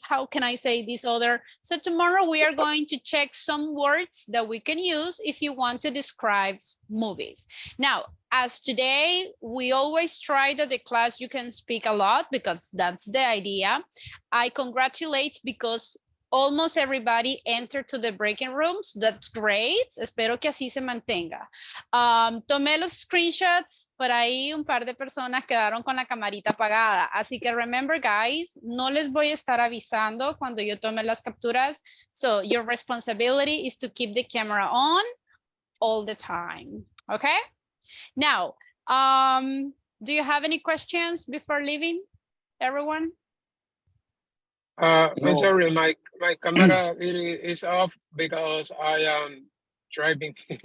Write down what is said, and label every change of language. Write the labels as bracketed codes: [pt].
[en] How can I say this other? So tomorrow we are going to check some words that we can use if you want to describe movies. Now, as today, we always try that the class you can speak a lot because that's the idea. I congratulate because almost everybody entered to the breaking rooms. That's great. [es] Espero que así se mantenga. Tomé los screenshots. Por ahí un par de personas quedaron con la camarita apagada. Así que [en] remember, guys, [es] no les voy a estar avisando cuando yo tome las capturas. [en] So your responsibility is to keep the camera on all the time. Okay? Now, do you have any questions before leaving, everyone? I'm sorry, my camera is off because I am driving.